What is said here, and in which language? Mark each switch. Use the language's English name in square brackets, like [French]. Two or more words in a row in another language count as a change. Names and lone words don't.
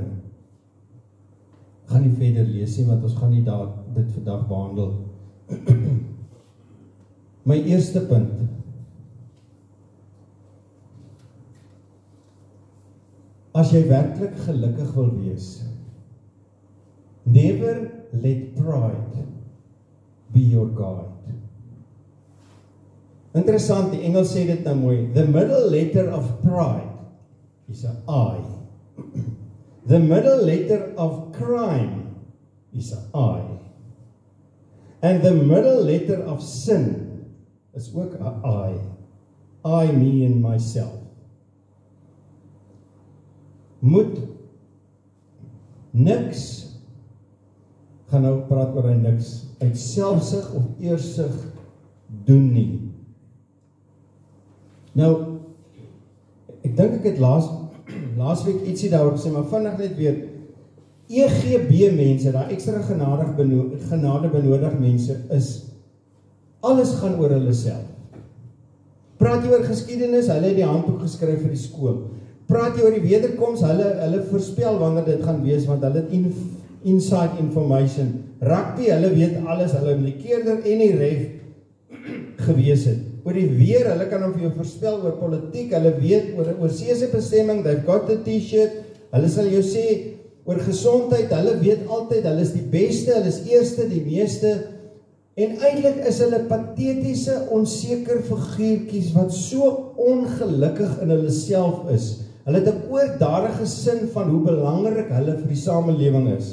[Afrikaans] Ek gaan nie verder lees nie, want ons gaan nie dit vandag behandel. My eerste punt. As jy werklik gelukkig wil wees, [English] never let pride be your guide. [Afrikaans] Interessant, die Engels sê dit nou mooi. [English] The middle letter of pride is a I. The middle letter of crime is a I. And the middle letter of sin is ook a I. I, me and myself. [Afrikaans] Moet niks, gaan nou praat oor hy niks, uit selfsug of eersug doen nie. Nou, ek dink ek het laasweek ietsie daaroor gesê, maar vinnig net weer, EGB mense, daar ekstra genade benodig mense, is, alles gaan oor hulle self. Praat jy oor geskiedenis, hulle het die handboek geskryf vir die skool. Praat jy oor die wederkoms, hulle voorspel wanneer dit gaan wees, want hulle het [English] inside information. [Afrikaans] Rugby, hulle weet alles, hulle in die keerder en die ref gewees het. Oor die weer, hulle kan vir jou voorspel oor politiek, hulle weet oor seese bestemming, [English] they've got the t-shirt, [Afrikaans] hulle sal jou sê oor gesondheid, hulle weet altyd, hulle is die beste, hulle is eerste, die meeste, en eintlik is hulle patetiese, onseker figuurtjies wat so ongelukkig in hulle self is. Hulle het 'n oordadige sin van hoe belangrik hulle vir die samelewing is.